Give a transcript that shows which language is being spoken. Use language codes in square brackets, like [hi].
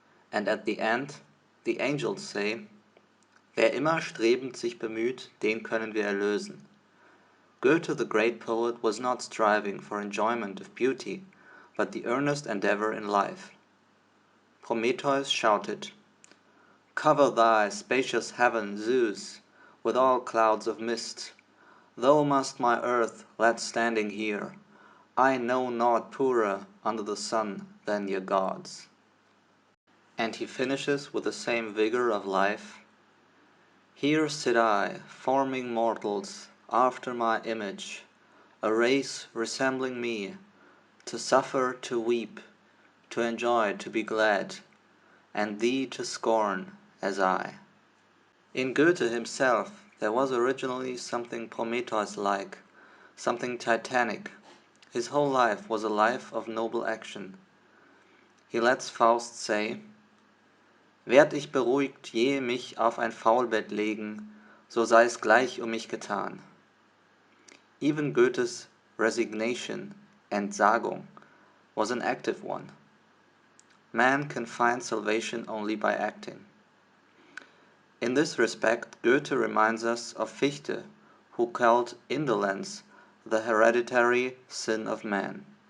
[en] And at the end, the angels say, [de] "Wer immer strebend sich bemüht, den können wir erlösen." [en] Goethe, the great poet, was not striving for enjoyment of beauty, but the earnest endeavor in life. Prometheus shouted, "Cover thy spacious heaven, Zeus, with all clouds of mist. Thou must my earth let standing here. I know naught purer under the sun than your gods." And he finishes with the same vigor of life. "Here sit I, forming mortals after my image, a race resembling me, to suffer, to weep, to enjoy, to be glad, and thee to scorn, as I." In Goethe himself there was originally something Prometheus-like, something titanic. His whole life was a life of noble action. He lets Faust say, [de] "Werd ich beruhigt je mich auf ein Faulbett legen, so sei es gleich mich getan." [en] Even Goethe's resignation, Entsagung, was an active one. Man can find salvation only by acting. In this respect, Goethe reminds us of Fichte, who called indolence the hereditary sin of man.